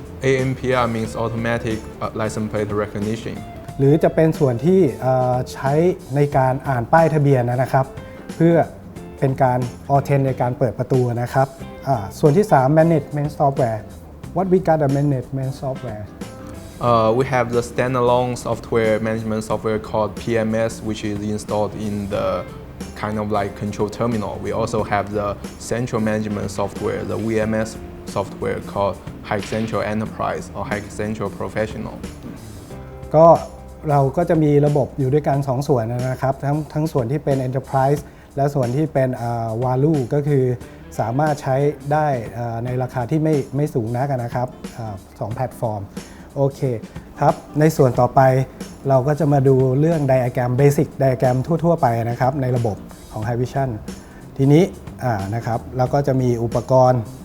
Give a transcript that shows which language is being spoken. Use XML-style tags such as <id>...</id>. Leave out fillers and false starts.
<en>ANPR means Automatic License Plate Recognition</en> <th>หรือจะเป็นส่วนที่ใช้ในการอ่านป้ายทะเบียนนะครับเพื่อเป็นการ Authent ในการเปิดประตูนะครับส่วนที่3</th> <en>Management Software What we got a management software We have the standalone software management software called PMS, which is installed in the kind of like control terminal. We also have the central management software, the VMS software called High Central Enterprise or High Central Professional.</en> <th>ก็เราก็จะมีระบบอยู่ด้วยกัน2ส่วนนะครับทั้งส่วนที่เป็น Enterprise และส่วนที่เป็นValue ก็คือสามารถใช้ได้ในราคาที่ไม่สูงนักนะครับ2แพลตฟอร์มโอเคครับในส่วนต่อไปเราก็จะมาดูเรื่องไดอะแกรม Basic ไดอะแกรมทั่วๆไปนะครับในระบบของ High Vision ทีนี้นะครับเราก็จะมีอุปกรณ์</th>